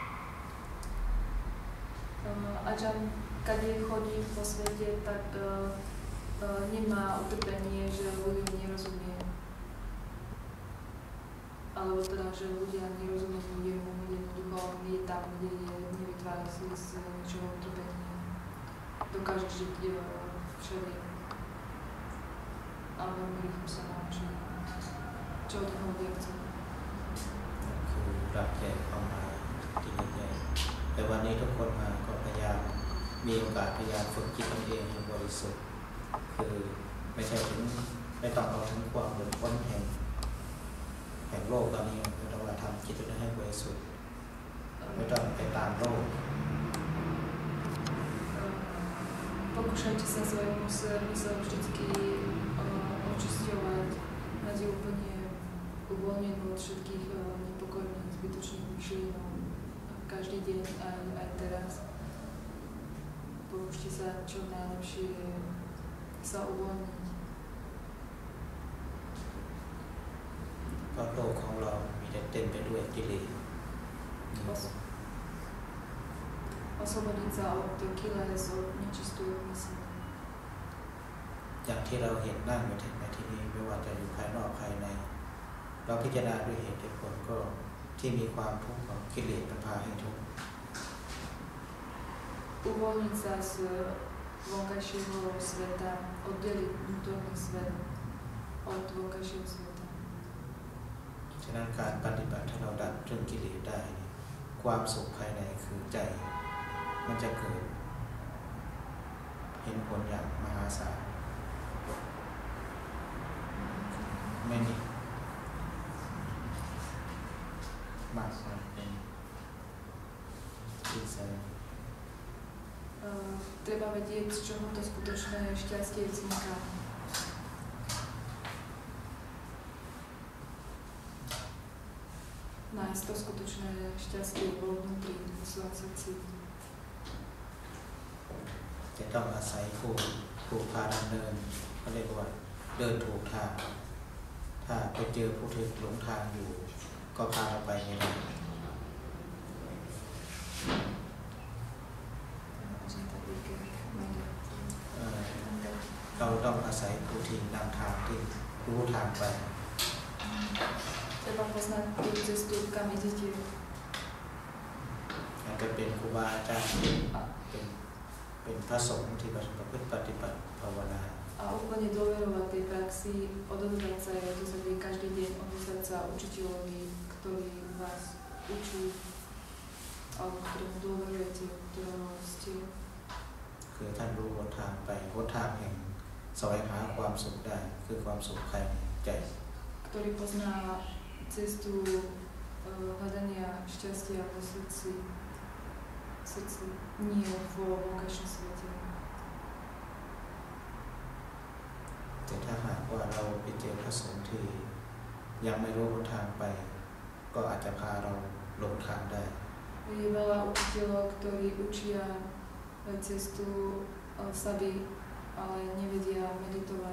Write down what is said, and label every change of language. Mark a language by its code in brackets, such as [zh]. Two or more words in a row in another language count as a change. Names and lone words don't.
[sk] Ajahn, kade chodí po svete, tak nemá utrpenie, že ľuďom nerozumie. Alebo teda, že ľudia nerozumejú jemu, jednoducho on je tam, kde je, nevytvára si z ničoho utrpenia. Dokáže žiť všade. Ale veľmi rýchlo sa naučí. Čo od toho ľudia chcú. [th] คือรักใหญ่ความหมายที่ยิ่งใหญ่แต่วันนี้ทุกคนมาก็พยายามมีโอกาสพยายามฝึกจิตตนเองให้บริสุทธิ์คือไม่ใช่ถึงไม่ต้องเอาถึงความหลุดพ้นแห่งโลกตอนนี้เราทำจิตตนเองให้บริสุทธิ์ไม่ต้องไปตามโลก [sk] Pokúšajte sa svojim mysel vždycky očisťovať, mať ju úplne uvoľnenú od všetkých nepokojných, zbytočných myšlienok. Každý deň, aj teraz. Pokúšte sa čo najlepšie sa uvoľniť. [th] เพราะโลกของเรามีแต่เต็มไปด้วยกิเลส [sk] Oslobodiť sa od kilés, od nečistú mysl. [th] อย่างที่เราเห็นนั่งอยู่ในที่นี้ไม่ว่าจะอยู่ภายนอกภายในเราพิจารณาด้วยเหตุด้วยผลก็ที่มีความทุกข์ของกิเลสมันพาให้ทุกข์ [sk] Uvoľniť sa z vonkajšieho sveta, oddeliť vnútorný svet od vonkajšieho sveta. [th] ฉะนั้นการปฏิบัติถ้าเราดับเรื่องกิเลสได้ความสุขภายในคือใจมันจะเกิดเห็นผลอย่างมหาศาลไม่มีมากกว่าเป็นที่แสดง [sk] Treba vedieť, z čoho to skutočné šťastie vzniká. Nájsť to skutočné šťastie vo vnútri, v svojom srdci. [th] จะต้องอาศัยผู้พาดำเนินเขาเรียกว่าเดินถูกทางถ้าไปเจอผู้ที่หลงทางอยู่ก็พาเราไปไม่ได้เราต้องอาศัยผู้ที่นำทางที่รู้ทางไป [sk] Treba poznať tú cestu, kam idete. [th] อาจจะเป็นครูบาอาจารย์เป็นพระสงฆ์ที่ประพฤติปฏิบัติภาวนา [sk] A úplne dôverovať tej praxi, odovzdať sa aj do sebe každý deň, odovzdať sa učiteľovi, ktorý vás učí, alebo ktorému dôverujete, ktorého ste. [th] คือท่านรู้หนทางไปหนทางแห่งแสวงหาความสุขได้คือความสุขภายในใจ [sk] Ktorý pozná cestu hľadania šťastia vo srdci, nie vo vonkajšom svete. [th] แต่ถ้าหากว่าเราไปเจอพระสงฆ์ที่ยังไม่รู้หนทางไปก็อาจจะพาเราหลงทางได้ [sk] Je veľa učiteľov, ktorí učia cestu sami, ale nevedia meditovať.